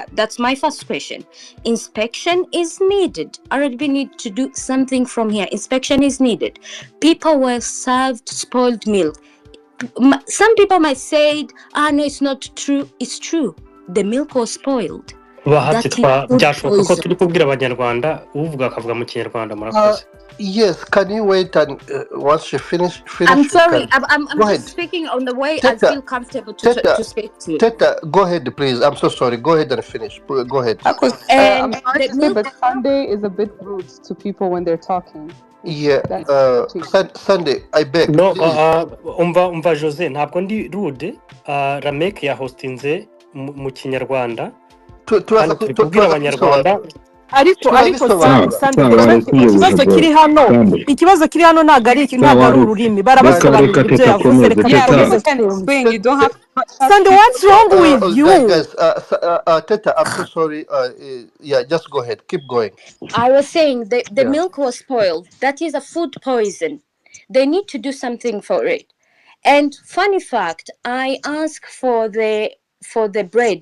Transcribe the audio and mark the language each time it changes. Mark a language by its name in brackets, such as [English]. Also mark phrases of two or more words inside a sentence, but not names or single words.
[English] That's my first question. Inspection is needed. RDB need to do something from here. Inspection is needed. People were served spoiled milk. Some people might say, no, it's not true. It's true. The milk was spoiled. [Kinyarwanda] byashoboka ko turi kubwira abanyarwanda uvuga akavuga mu kinyarwanda murakoze. [English] Yes, can you wait and once she finish? I'm sorry, I'm just speaking on the way I feel comfortable to speak to you. Teta, go ahead, please. I'm so sorry. Go ahead and finish. Go ahead. I'm sorry to say, but Sunday is a bit rude to people when they're talking. Yeah, Sunday, I beg. [Kinyarwanda] No, umva Jose, ntabwo ndi rude. Ramek ya hostinze mu kinyarwanda. Tubwira abanyarwanda. ariko ikibazo kiri hano ntabwo ari ururimi barabasobanurira ibyo yavuze. [English] Sunday, what's wrong with you? Teta, I'm so sorry. Yeah, just go ahead. Keep going. I was saying the milk was spoiled. That is a food poison. They need to do something for it. And funny fact, I asked for the bread.